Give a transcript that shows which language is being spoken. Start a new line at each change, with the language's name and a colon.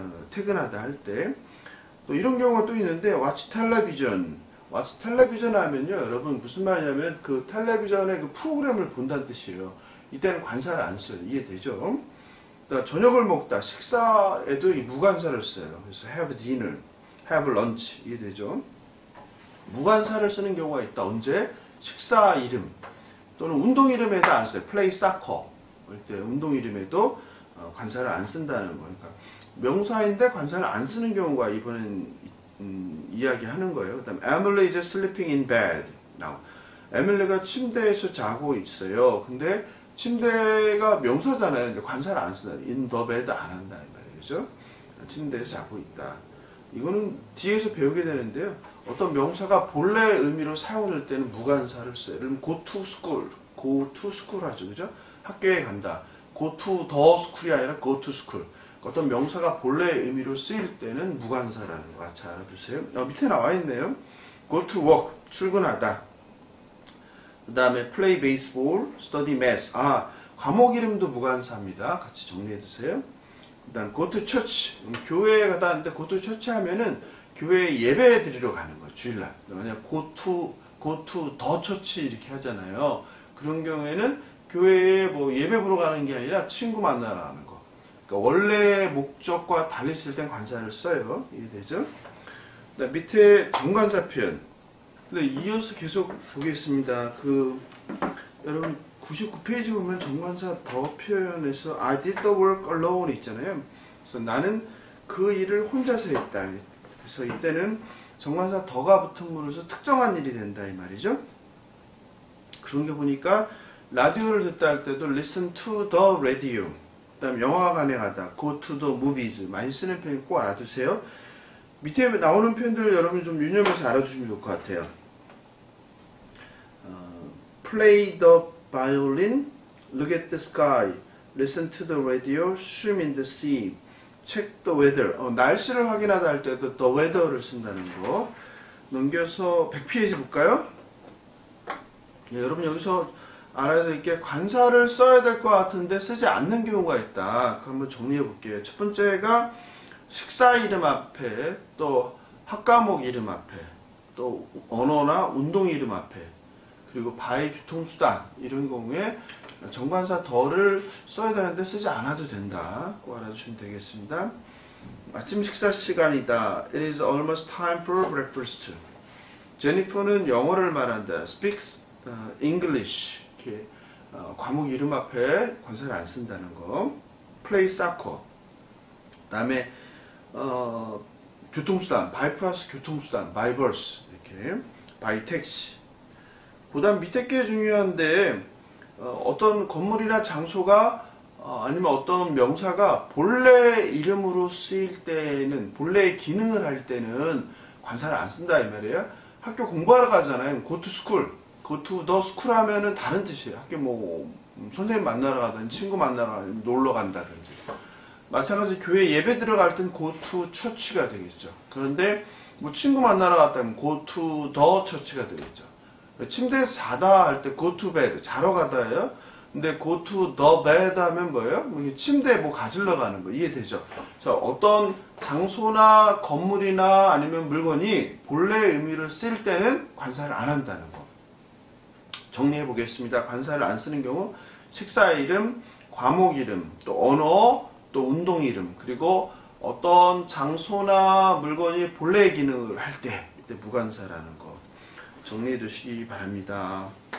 Korean: 퇴근하다 할 때. 또 이런 경우가 또 있는데 watch television. watch television 하면요 여러분 무슨 말이냐면 그 텔레비전의 그 프로그램을 본다는 뜻이에요. 이때는 관사를 안 써요. 이해되죠? 저녁을 먹다, 식사에도 이 무관사를 써요.
English: 그래서 have dinner, have lunch 이해되죠?
Korean: 무관사를 쓰는 경우가 있다. 언제? 식사 이름 또는 운동 이름에도 안 써요. play soccer 이때 운동 이름에도 관사를 안 쓴다는 거예요. 그러니까 명사인데 관사를 안 쓰는 경우가 이번엔 이야기하는 거예요.
English: 그 다음에 Emily is sleeping in bed.
Korean: Now, 에밀리가 침대에서 자고 있어요. 근데 침대가 명사잖아요. 근데 관사를 안 쓴다.
English: in the bed 안 한다.
Korean: 이 말이죠. 침대에서 자고 있다. 이거는 뒤에서 배우게 되는데요. 어떤 명사가 본래 의미로 사용될 때는 무관사를 써요.
English: 예를 들면 go to school. go to school 하죠.
Korean: 그죠? 학교에 간다.
English: go to the school이 아니라 go to school.
Korean: 어떤 명사가 본래 의미로 쓰일 때는 무관사라는 거 같이 알아두세요. 밑에 나와 있네요. go to work. 출근하다.
English: 그 다음에 play baseball, study math.
Korean: 과목 이름도 무관사입니다. 같이 정리해 두세요.
English: 그 다음 go to church.
Korean: 교회에 가다 하는데 go to church 하면은 교회에 예배 드리러 가는 거예요. 주일날.
English: 만약 go to the church 이렇게 하잖아요.
Korean: 그런 경우에는 교회에 뭐 예배 보러 가는 게 아니라 친구 만나러 가는 거. 그러니까 원래 목적과 달리 쓸 땐 관사를 써요. 이해되죠? 그다음 밑에 정관사 표현. 근데 이어서 계속 보겠습니다. 여러분 99페이지 보면 정관사 더 표현에서 I did the work alone 있잖아요. 그래서 나는 그 일을 혼자서 했다. 그래서 이때는 정관사 더가 붙음으로써 특정한 일이 된다 이 말이죠. 그런 게 보니까 라디오를 듣다 할 때도 listen to the radio. 그다음 영화관에 가다 go to the movies 많이 쓰는 표현 꼭 알아두세요. 밑에 나오는 표현들 여러분 좀 유념해서 알아두시면 좋을 것 같아요.
English: Play the violin, look at the sky, listen to the radio, swim in the sea, check the weather.
Korean: 날씨를 확인하다 할 때도 the weather를 쓴다는 거. 넘겨서 100페이지 볼까요? 예, 여러분 여기서 알아야 될 게 관사를 써야 될 것 같은데 쓰지 않는 경우가 있다. 그거 한번 정리해 볼게요. 첫 번째가 식사 이름 앞에, 또 학과목 이름 앞에, 또 언어나 운동 이름 앞에, 그리고 바이 교통수단 이런 경우에 정관사 더를 써야 되는데 쓰지 않아도 된다. 꼭 알아주시면 되겠습니다. 아침 식사 시간이다.
English: It is almost time for breakfast.
Korean: 제니퍼는 영어를 말한다. Speaks English. 이렇게 과목 이름 앞에 관사를 안 쓴다는 거.
English: play soccer.
Korean: 그다음에 교통수단, by 플러스 교통수단, by bus 이렇게, by taxi. 그다음 밑에 게 중요한데 어떤 건물이나 장소가 아니면 어떤 명사가 본래 이름으로 쓰일 때는, 본래의 기능을 할 때는 관사를 안 쓴다 이 말이에요. 학교 공부하러 가잖아요.
English: go to school, go to the school 하면은 다른 뜻이에요.
Korean: 학교 뭐 선생님 만나러 가든지 친구 만나러 가든지 놀러 간다든지. 마찬가지 교회 예배 들어갈 땐 go to church 가 되겠죠. 그런데 뭐 친구 만나러 갔다면 go to the church 가 되겠죠. 침대에서 자다 할 때 go to bed, 자러 가다예요.
English: 근데 go to the bed 하면 뭐예요?
Korean: 침대에 뭐 가지러 가는 거. 이해되죠? 자, 어떤 장소나 건물이나 아니면 물건이 본래의 의미를 쓸 때는 관사를 안 한다는 거. 정리해 보겠습니다. 관사를 안 쓰는 경우 식사 이름, 과목 이름, 또 언어, 또 운동 이름, 그리고 어떤 장소나 물건이 본래의 기능을 할 때, 이때 무관사라는 거 정리해 두시기 바랍니다.